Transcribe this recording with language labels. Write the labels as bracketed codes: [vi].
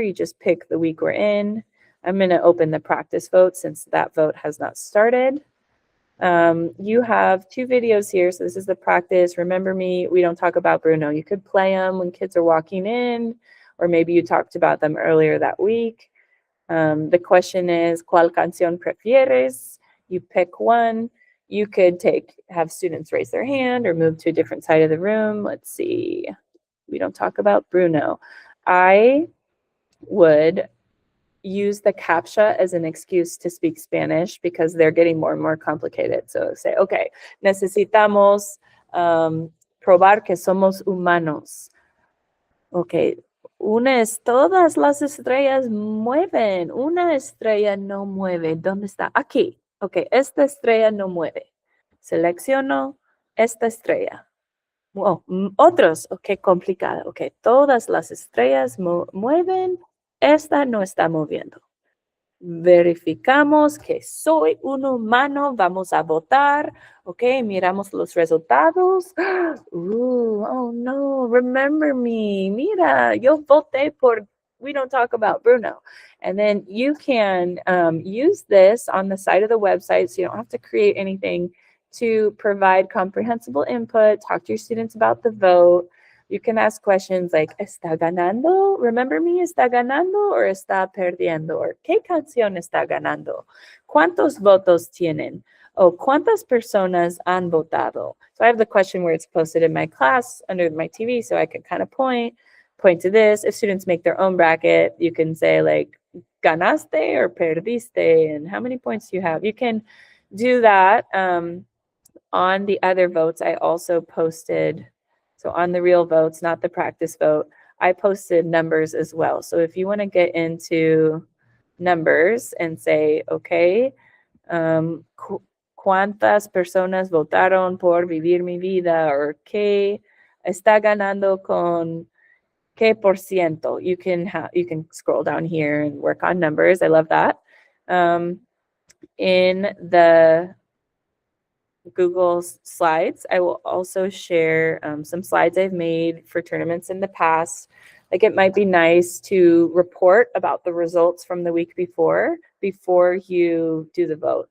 [en] You just pick the week we're in. I'm going to open the practice vote since that vote has not started. You have two videos here. So this is the practice. Remember me, we don't talk about Bruno. You could play them when kids are walking in, or maybe you talked about them earlier that week. The question is, [es] ¿Cuál canción prefieres? [en] You pick one. You could have students raise their hand or move to a different side of the room. Let's see. We don't talk about Bruno. I would use the CAPTCHA as an excuse to speak Spanish because they're getting more and more complicated. So say, okay, [es] necesitamos probar que somos humanos. Okay, todas las estrellas mueven. Una estrella no mueve. ¿Dónde está? Aquí. Okay, esta estrella no mueve. Selecciono esta estrella. Oh, otros, ok, complicado. Ok, todas las estrellas mueven. Esta no está moviendo. Verificamos que soy un humano, vamos a votar, ok, miramos los resultados. [en] Oh no, remember me, [es] mira, yo voté por, [en] we don't talk about Bruno. And then you can use this on the side of the website so you don't have to create anything to provide comprehensible input, talk to your students about the vote. You can ask questions like, [es] ¿está ganando? [en] Remember me, [es] ¿está ganando [en] or [es] está perdiendo? Or, ¿qué canción está ganando? ¿Cuántos votos tienen? O, ¿cuántas personas han votado? [en] So I have the question where it's posted in my class under my TV, so I can kind of point to this. If students make their own bracket, you can say like, [es] ¿ganaste [en] or [es] perdiste? [en] And how many points do you have? You can do that. On the other votes, I also posted, so on the real votes, not the practice vote, I posted numbers as well. So if you want to get into numbers and say, okay, [es] ¿cuántas personas votaron por vivir mi vida? Or ¿qué está ganando con qué por ciento? [en] You can scroll down here and work on numbers. I love that. In the Google Slides, I will also share some slides I've made for tournaments in the past. Like it might be nice to report about the results from the week before you do the vote.